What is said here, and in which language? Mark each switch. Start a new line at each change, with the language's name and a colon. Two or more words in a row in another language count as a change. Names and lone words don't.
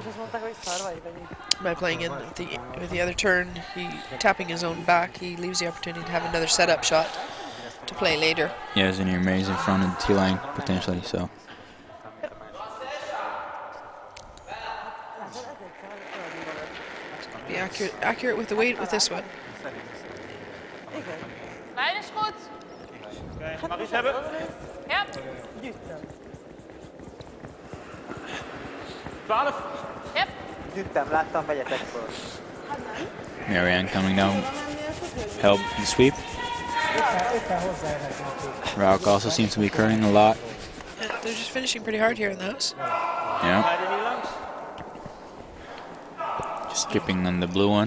English: By playing in with the other turn, tapping his own back, he leaves the opportunity to have another setup shot to play later. Yeah, and he remains in front of the T line potentially. So. Be accurate with the weight with this one.
Dutch: Lijn is goed. Oké, mag iets hebben? Ja. 12.
English: Yep.
Hungarian: Gyűjtem, láttam, vegyetek föl.
English: Marianne coming down, help the sweep. Rock also seems to be curling a lot. Yeah, they're just finishing pretty hard here in the house. Yeah. Just skipping on the blue one.